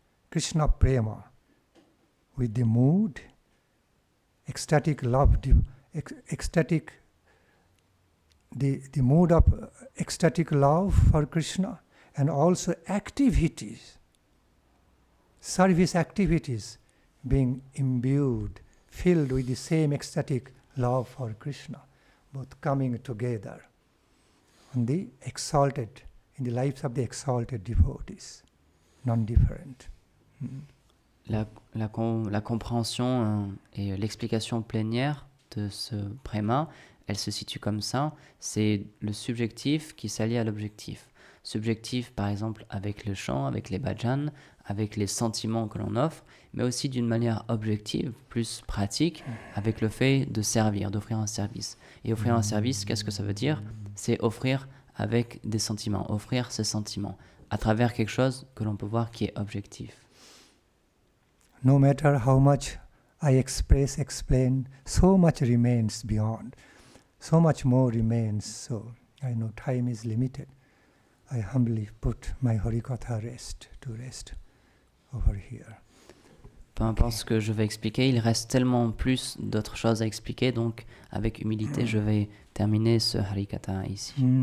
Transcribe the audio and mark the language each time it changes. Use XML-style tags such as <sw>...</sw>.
<en>Krishna Prema with the mood, ecstatic love, ecstatic, the mood of ecstatic love for Krishna, and also activities, service activities being imbued, filled with the same ecstatic love for Krishna, both coming together on the exalted, in the lives of the exalted devotees. non-different.</en> <fr>La compréhension et l'explication plénière de ce préma, elle se situe comme ça. C'est le subjectif qui s'allie à l'objectif. Subjectif, par exemple, avec le chant, avec les bhajans, avec les sentiments que l'on offre, mais aussi d'une manière objective, plus pratique, avec le fait de servir, d'offrir un service. Et offrir un service, qu'est-ce que ça veut dire? C'est offrir avec des sentiments, offrir ses sentiments, à travers quelque chose que l'on peut voir qui est objectif.</fr> <en>No matter how much I express, explain, so much remains beyond. So much more remains. So I know time is limited. I humbly put my Harikatha to rest over here.</en> <fr>Peu importe ce que je vais expliquer, il reste tellement plus d'autres choses à expliquer, donc avec humilité, je vais terminer ce Harikatha ici.</fr>